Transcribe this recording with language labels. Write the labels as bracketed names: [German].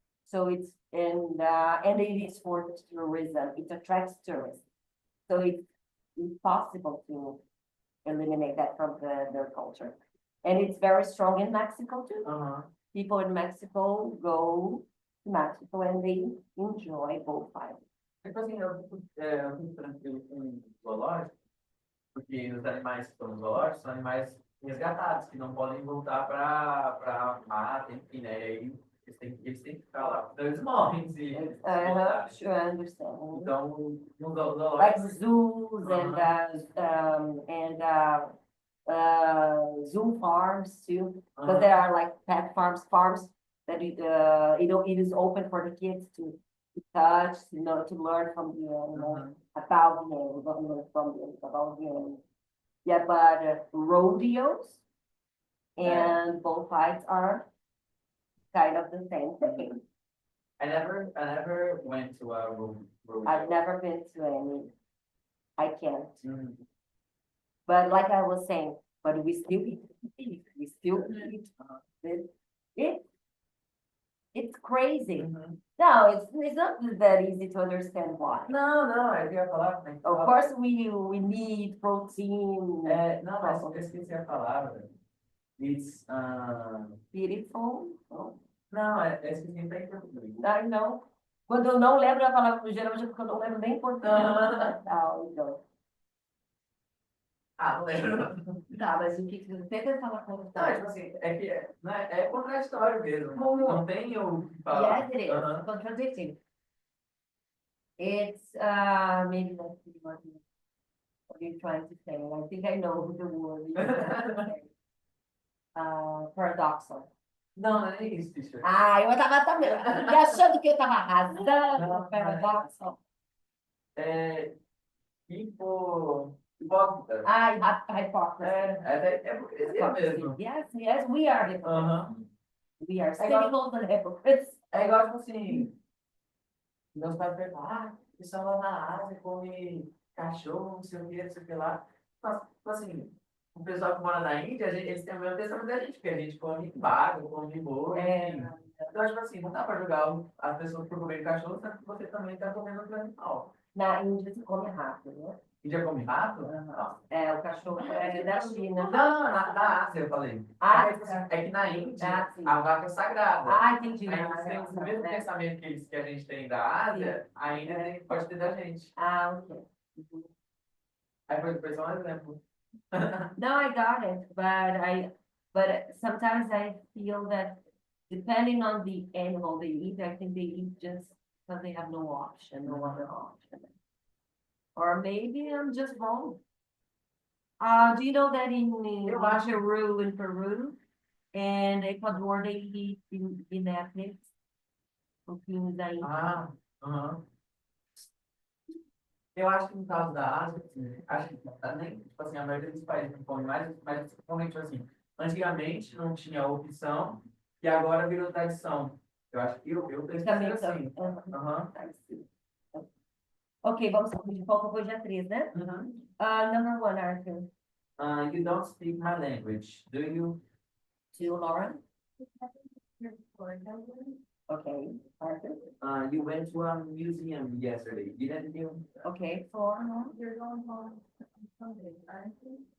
[English] So it's and it is for tourism. It attracts tourists. So it's impossible to eliminate that from their culture. And it's very strong in Mexico too. People in Mexico go to Mexico and they enjoy bullfighting. [Portuguese] Tipo assim, eu fico tranquilo com zoológico, porque os animais que estão no zoológico são animais resgatados, que não podem voltar para mata, enfim, né? E aí eles têm que ficar lá. Então eles morrem se voltarem. [English] Sure, I understand. [Portuguese] Então, no zoológico... [English] Like zoos and zoo farms too, because there are like pet farms that it is open for the kids to touch, to learn from the animal, about the animal, about the animal. Yeah, but rodeos and bullfights are kind of the same thing. I never went to a rodeo. I've never been to any. I can't. But like I was saying, but we still eat. We still eat. It's crazy. No, it's not that easy to understand why. [Portuguese] Não, eu ia falar. [English] Of course, we need protein. [Portuguese] Não, mas eu esqueci a palavra. [English] It's Beautiful. [Portuguese] Não, esqueci até em português. [English] I know. [Portuguese] Quando eu não lembro a palavra, geralmente é porque eu não lembro nem português. Então. Não lembro. Tá, mas o que você tenta falar com você? Não, tipo assim, é contraditório mesmo. Não tem o que falar. [English] Yes, it is. Contradicting. It's maybe let's see what you're trying to say. I think I know the word you're trying to say. [Portuguese] Paradoxal. Não é nem isso, Fischer. Eu tava também achando que eu tava arrasando. Paradoxal. Hipócrita. [English] Hypocrisy. [Portuguese] É hipocrisia mesmo. [English] Yes, we are hypocrites. We are cynical and hypocrites. [Portuguese] É igual, tipo assim, meus pais perguntam, o pessoal lá na Ásia come cachorro, não sei o que lá. Mas, tipo assim, o pessoal que mora na Índia, eles têm o mesmo pensamento da gente, porque a gente come vaca, come boi, enfim. Então, tipo assim, não dá pra julgar as pessoas por comer cachorro, sendo que você também tá comendo outro animal. Na Índia se come rato, né? Índia come rato? É, o cachorro é da China. Não, na Ásia eu falei. Ah, É que na Índia, sim. a vaca é sagrada. Ah, entendi. Aí eles têm o mesmo pensamento que a gente tem da Ásia, a Índia pode ter da gente. Ah, ok. Aí foi só um exemplo. [English] No, I got it, but sometimes I feel that depending on the animal they eat, I think they eat just because they have no option, no other option. Or maybe I'm just wrong. Do you know that in Peru and Ecuador, they eat in ethics? [Portuguese] Pouquinhos aí. Aham. Eu acho que no caso da Ásia, assim, acho que tipo assim, a maioria dos países não come mais, mas principalmente assim, antigamente não tinha opção e agora virou tradição. Eu acho que eu penso Também assim. Aham. Ok, vamos de volta para o dia 3, né? [English] Number 1, Arthur. You don't speak my language, do you? To Lauren. Okay, Arthur. You went to a museum yesterday, didn't you? Okay, 4. You're going home on Sunday, aren't you?